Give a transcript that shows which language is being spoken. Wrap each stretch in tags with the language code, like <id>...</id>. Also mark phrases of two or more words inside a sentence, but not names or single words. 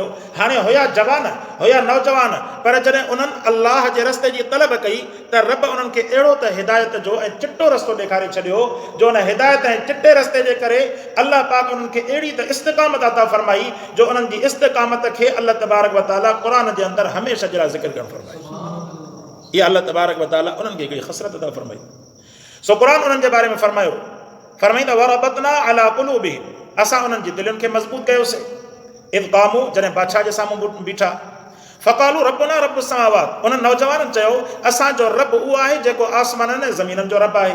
<sd>हाणे हुया जवान, हुया नौजवान, पर जॾहिं उन्हनि अलाह जे रस्ते जी तलब कई त रब उन्हनि खे अहिड़ो त हिदायत जो ऐं चिटो रस्तो ॾेखारे छॾियो जो उन हिदायत ऐं चिटे रस्ते जे करे अल्लाह पाक उन्हनि खे अहिड़ी त इस्तिक़ामत अता फरमाई जो उन्हनि जी इस्तिक़ामत खे</sd> <ar>الله تبارك وتعالى</ar> <sd>क़ुर जे अंदरि हमेशह जे लाइ ज़िक्र करणु फरमाई। इहा</sd> <ar>الله تبارك وتعالى</ar> <sd>उन्हनि खे हिकिड़ी ख़सरत अता फरमाई। सो क़ुर उन्हनि जे बारे में फरमाई त</sd> <ar>وربطنا على قلوبهم,</ar> <sd>असां उन्हनि जी दिलनि खे मज़बूत कयोसीं।</sd> <ar>إذ قاموا,</ar> <sd>जॾहिं बादशाह जे साम्हूं बीठा,</sd> <ar>فقالوا ربنا رب السماوات,</ar> <sd>उन्हनि नौजवाननि चयो असांजो रब उहो आहे जेको आसमाननि ऐं ज़मीननि जो रब आहे।</sd>